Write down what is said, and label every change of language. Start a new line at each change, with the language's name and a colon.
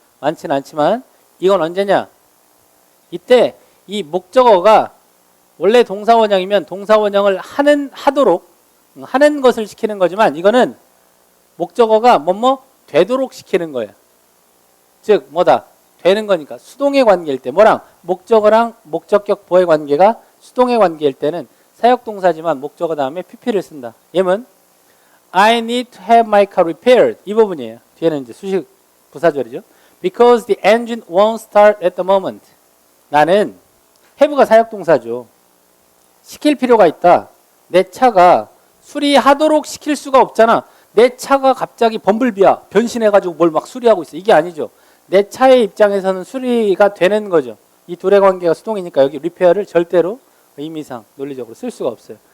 Korean: 많지는 않지만 이건 언제냐? 이때 이 목적어가 원래 동사원형이면 동사원형을 하도록 하는 것을 시키는 거지만 이거는 목적어가 뭐뭐 되도록 시키는 거예요. 즉 뭐다? 되는 거니까 수동의 관계일 때 뭐랑 목적어랑 목적격 보의 관계가 수동의 관계일 때는 사역동사지만 목적어 다음에 pp를 쓴다.
English: 예문 I need to have my car repaired.
Korean: 이 부분이에요. 뒤에는 이제 수식 부사절이죠.
English: Because the engine won't start at the moment.
Korean: 나는 have가 사역동사죠. 시킬 필요가 있다. 내 차가 수리하도록 시킬 수가 없잖아. 내 차가 갑자기 범블비야. 변신해가지고 뭘 막 수리하고 있어. 이게 아니죠. 내 차의 입장에서는 수리가 되는 거죠. 이 둘의 관계가 수동이니까 여기 repair를 절대로 의미상 논리적으로 쓸 수가 없어요.